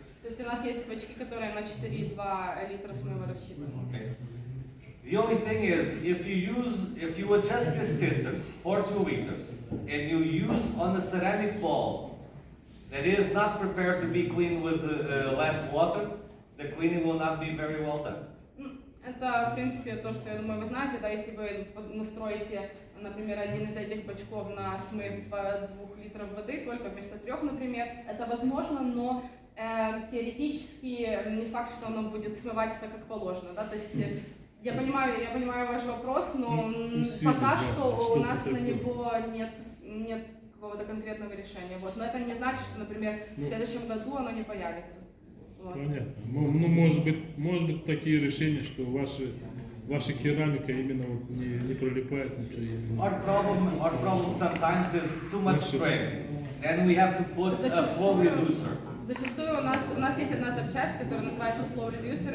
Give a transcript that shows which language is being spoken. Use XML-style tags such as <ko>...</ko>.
<ru>То есть у нас есть бачки, которые на 4,2 литра смыва рассчитаны.</ru> <en>Okay. The only thing is, if you adjust this system for 2 liters and you use on a ceramic bowl that is not prepared to be cleaned with less water, the cleaning will not be very well done.</en> <ru>Это, в принципе, то, что, я думаю, вы знаете, да, если вы настроите, например, один из этих бачков на смыв 2 литров воды, только вместо 3, например, это возможно, но теоретически не факт, что оно будет смывать так, как положено, да, то есть я понимаю ваш вопрос, но пока что у нас на него нет какого-то конкретного решения, вот, но это не значит, что, например, в следующем году оно не появится. Вот. Понятно. Ну, может быть такие решения, что ваша керамика именно вот не пролипает ничего.</ru> <en>Our problem sometimes is too much strength. Then we have to put a flow reducer.</en> <ru>Зачастую у нас есть одна запчасть, которая называется flow reducer.</ru>